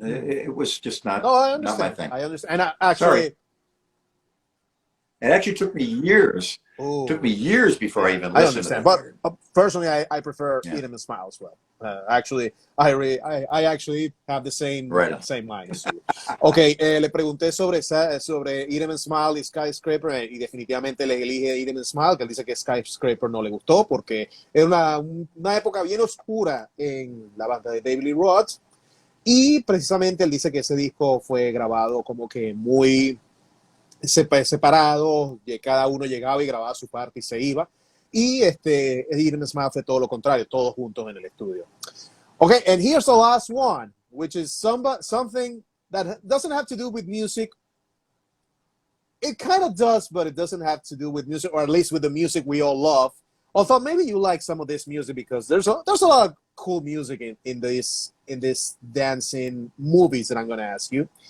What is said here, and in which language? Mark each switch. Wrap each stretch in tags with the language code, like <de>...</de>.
<en>It was just not. Oh, I understand. Not my thing. I understand. And actually, it actually took me years. Ooh. Took me years before I even listened to it. But personally, I prefer Eat 'em and Smile as well. Actually, I actually have the same mind as you.</en> <es>Okay, le pregunté sobre Eat 'em and Smile y Skyscraper y definitivamente le elige Eat 'em and Smile, que él dice que Skyscraper no le gustó porque era una época bien oscura en la banda de David Lee Roth y precisamente él dice que ese disco fue grabado como que muy separado, cada uno llegaba y grababa su parte y se iba. Y Eat 'em and Smile fue todo lo contrario, todos juntos en el estudio.</es> <en>Okay, and here's the last one, which is something that doesn't have to do with music. It kind of does, but it doesn't have to do with music, or at least with the music we all love. Although maybe you like some of this music because there's a lot of cool music in this dancing movies that I'm going to ask you.</en>